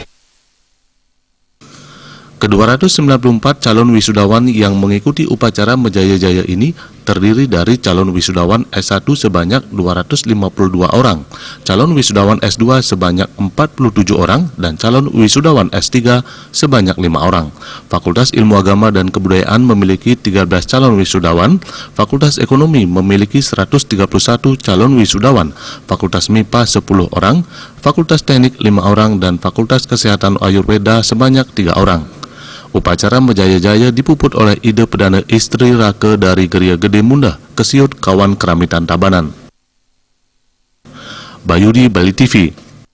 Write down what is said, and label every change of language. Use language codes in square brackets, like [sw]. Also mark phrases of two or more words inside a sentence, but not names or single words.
[id] Ke-294 calon wisudawan yang mengikuti upacara Menjaya-Jaya ini terdiri dari calon wisudawan S1 sebanyak 252 orang, calon wisudawan S2 sebanyak 47 orang, dan calon wisudawan S3 sebanyak 5 orang. Fakultas Ilmu Agama dan Kebudayaan memiliki 13 calon wisudawan, Fakultas Ekonomi memiliki 131 calon wisudawan, Fakultas MIPA 10 orang, Fakultas Teknik 5 orang, dan Fakultas Kesehatan Ayurveda sebanyak 3 orang. Upacara Menjaya-Jaya dipuput oleh ide Perdana Istri Rake dari Geria Gede Munda, Kesiut Kawan Keramitan Tabanan. Bayudi, Bali TV.